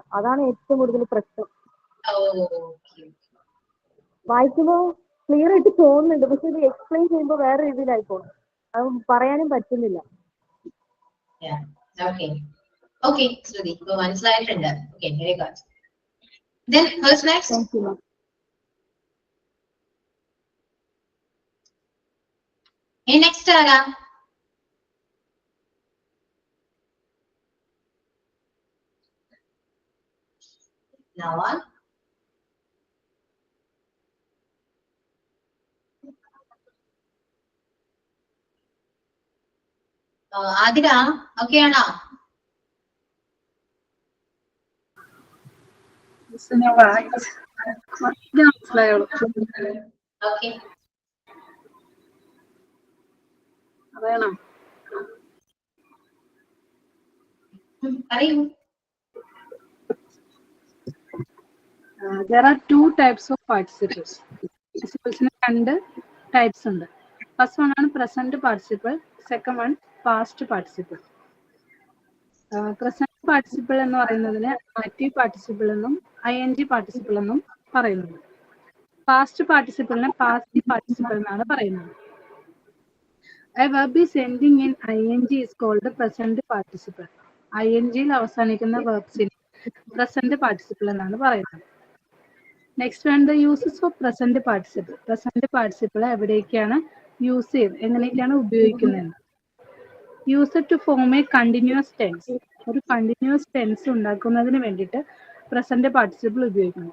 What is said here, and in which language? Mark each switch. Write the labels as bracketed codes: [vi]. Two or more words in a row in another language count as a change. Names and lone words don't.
[ml] അതാണ് ഏറ്റവും കൂടുതൽ പ്രശ്നം. വായിക്കുമ്പോൾ ക്ലിയർ ആയിട്ട് തോന്നുന്നുണ്ട്, പക്ഷെ ഇത് എക്സ്പ്ലെയിൻ ചെയ്യുമ്പോൾ വേറെ രീതിയിലായി പോകും. അത് പറയാനും പറ്റുന്നില്ല. ഓക്കെ ശ്രുതി, ഇപ്പൊ മനസ്സിലായിട്ടുണ്ട്. ഓക്കെ, [en] Very good. Then who's next? Thank you, ma'am. [ml] Next ആരാ? Nawa? ആതിര ഓക്കെ ആണോ? ഓക്കെ, പറയൂ. [en] There are two types of participles. [ml] Participles രണ്ട് types ഉണ്ട്. [en] First one ആണ് present participle, second one past participle. Present participle [ml] എന്ന് പറയുന്നതിന് [en] active participle [ml] എന്നും [en] ing participle [ml] എന്നും പറയുന്നുണ്ട്. [en] Past participle [ml] നെ [en] passive participle [ml] എന്നാണ് പറയുന്നത്. [en] A verb is ending in ing is called the present participle. [ml] ing ൽ അവസാനിക്കുന്ന verbs-നെ [en] present participle [ml] എന്നാണ് പറയുന്നത്. [en] Next one, the uses of present participle. present participle [ml] എവിടേക്കാണ് യൂസ് ചെയ്യുന്നത്, എങ്ങനെയൊക്കെയാണ് ഉപയോഗിക്കുന്നത്? [en] Use to form a continuous tense. [ml] ഒരു [en] continuous tense [ml] ഉണ്ടാക്കുന്നതിന് വേണ്ടിയിട്ട് [en] present participle [ml] ഉപയോഗിക്കുന്നു.